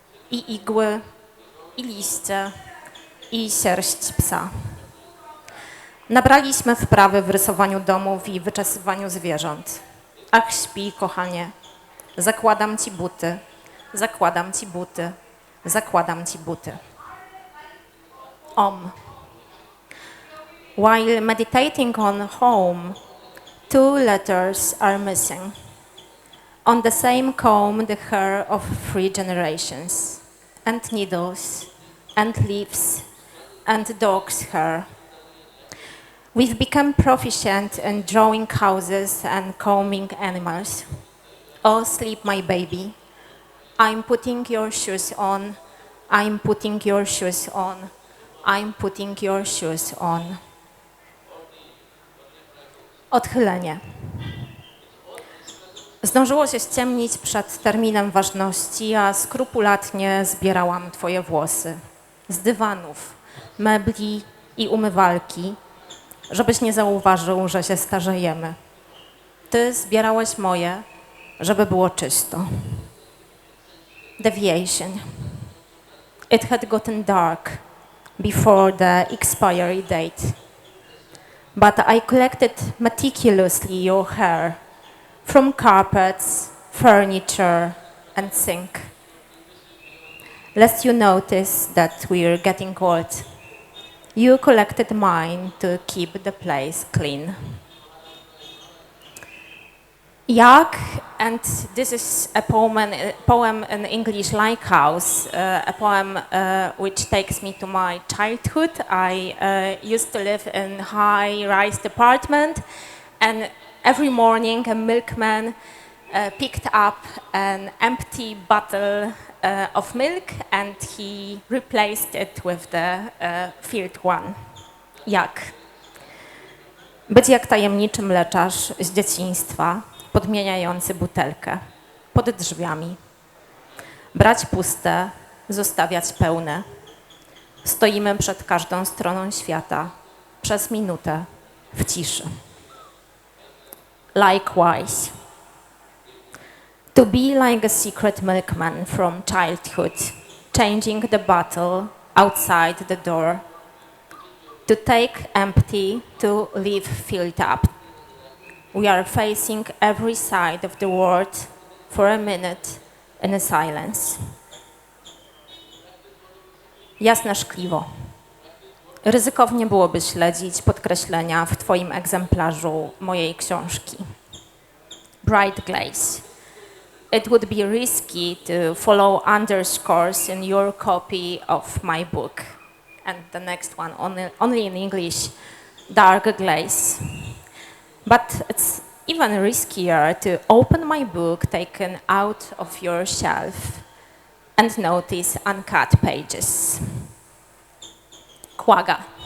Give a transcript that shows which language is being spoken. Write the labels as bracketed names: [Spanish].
[Polish] I igły, i liście, i sierść psa. Nabraliśmy wprawy w rysowaniu domów i wyczesywaniu zwierząt. Ach, śpi, kochanie. Zakładam ci buty, zakładam ci buty, zakładam ci buty. Om. [English] While meditating on home, 2 letters are missing. On the same comb, the hair of 3 generations, and needles, and leaves, and dog's hair. We've become proficient in drawing houses and combing animals. Oh, sleep, my baby. I'm putting your shoes on. I'm putting your shoes on. I'm putting your shoes on. [Polish] Odchylenie. Zdążyło się ściemnić przed terminem ważności, a skrupulatnie zbierałam twoje włosy. Z dywanów, mebli i umywalki, żebyś nie zauważył, że się starzejemy. Ty zbierałeś moje, żeby było czysto. [English] Deviation. It had gotten dark before the expiry date. But I collected meticulously your hair from carpets, furniture, and sink. Lest you notice that we're getting old. You collected mine to keep the place clean. Yak, and this is a poem in English like house, a poem which takes me to my childhood. I used to live in high-rise apartment, and every morning a milkman picked up an empty bottle of milk and he replaced it with the filled one. [Polish] Jak? Być jak tajemniczy mleczarz z dzieciństwa, podmieniający butelkę pod drzwiami. Brać puste, zostawiać pełne. Stoimy przed każdą stroną świata przez minutę w ciszy. [English] Likewise. To be like a secret milkman from childhood, changing the bottle outside the door. To take empty, to leave filled up. We are facing every side of the world for a minute in a silence. [Polish] Jasne szkliwo. Ryzykownie byłoby śledzić podkreślenia w twoim egzemplarzu mojej książki. [English] Bright glaze. It would be risky to follow underscores in your copy of my book. And the next one, only in English, dark glaze. But it's even riskier to open my book taken out of your shelf and notice uncut pages. Quagga.